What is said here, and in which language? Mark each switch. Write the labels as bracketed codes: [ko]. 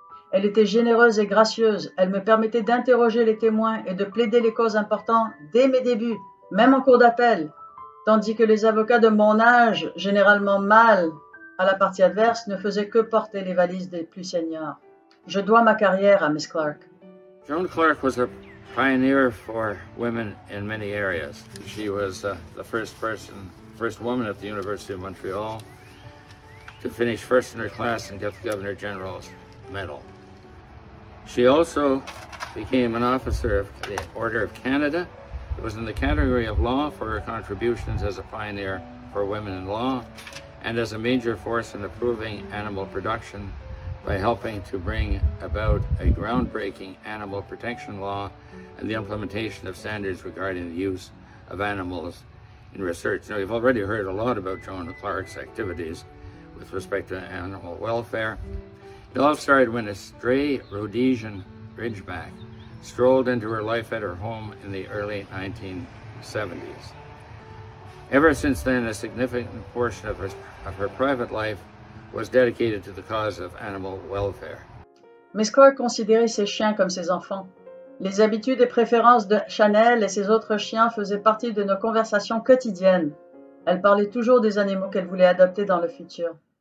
[fr] Elle était généreuse et gracieuse, elle me permettait d'interroger les témoins et de plaider les causes importantes dès mes débuts, même en cours d'appel, tandis que les avocats de mon âge, généralement mâles à la partie adverse, ne faisaient que porter les valises des plus seniors. Je dois ma carrière à Miss Clark. [en] Joan Clark was a pioneer for women in many areas. She was the first woman at the University of Montreal to finish first in her class and get the Governor General's Medal. She also became an officer of the Order of Canada. It was in the category of law for her contributions as a pioneer for women in law and as a major force in improving animal production by helping to bring about a groundbreaking animal protection law and the implementation of standards regarding the use of animals in research. Now, you've already heard a lot about Joan Clark's activities with respect to animal welfare. It all started when a stray Rhodesian Ridgeback strolled into her life at her home in the early 1970s. Ever since then, a significant portion of her private life was dedicated to the cause of animal welfare. [fr] Miss Clark considérait ses chiens comme ses enfants. Les habitudes et préférences de Chanel et ses autres chiens faisaient partie de nos conversations quotidiennes. Elle parlait toujours des animaux qu'elle voulait adopter dans le futur.